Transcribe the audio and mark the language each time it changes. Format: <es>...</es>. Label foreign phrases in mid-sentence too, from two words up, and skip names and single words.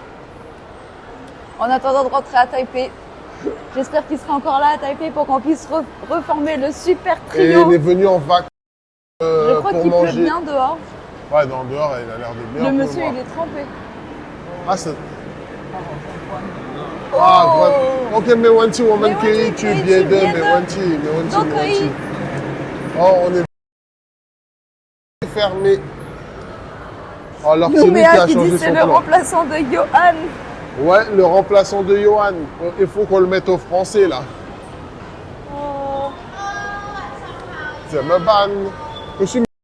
<fr>En attendant de rentrer à Taipei. J'espère qu'il sera encore là à Taipei pour qu'on puisse reformer le super Et trio. il est venu en vacances Je crois pour qu'il pleut manger. bien dehors. Ouais, dans le dehors, il a l'air de bien. Le monsieur, pleuvoir. il est trempé. Ah, c'est. Ah, Oh.</fr> <zh>OK, 没问题，我们可以去别的，没问题没问题，没问题，都可以。没问</zh> <fr>题。Oh, on est fermé. Oh, alors c'est lui qui Nouméa a qui changé dit c'est son le plan. remplaçant de Johan. Ouais, le remplaçant de Johan. Il faut qu'on le mette au français là. Oh. C'est me ban. Je suis</fr>